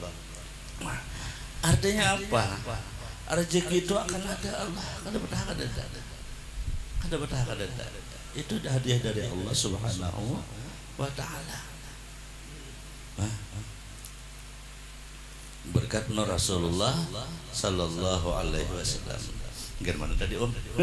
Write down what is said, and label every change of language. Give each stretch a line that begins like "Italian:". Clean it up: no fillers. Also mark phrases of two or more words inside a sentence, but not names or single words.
Banjar: Artinya apa? Rezeki itu akan ada Allah kada betah kada itu hadiah dari Allah
Arabic: سبحانه وتعالى.
Banjar: Berkat nur Rasulullah
Arabic: صلى الله عليه وسلم.
Banjar: Gimana tadi Om?